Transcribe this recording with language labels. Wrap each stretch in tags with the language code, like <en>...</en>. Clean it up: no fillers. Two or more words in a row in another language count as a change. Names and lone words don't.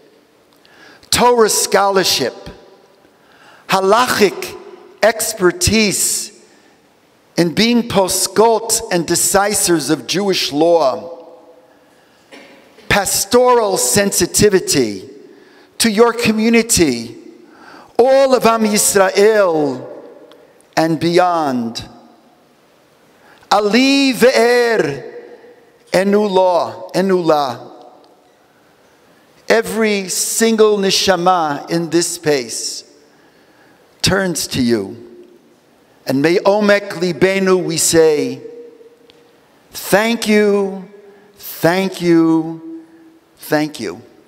<en>Torah scholarship, halachic expertise in being poskot and decisors of Jewish law, pastoral sensitivity to your community, all of</en> <he>עם ישראל</he> <en>and beyond.</en> <he>עלי באר ענו לה.</he> <en>Every single neshama in this space turns to you. And</en> <he>מעומק ליבנו</he> <en>we say, thank you, thank you, thank you.</en>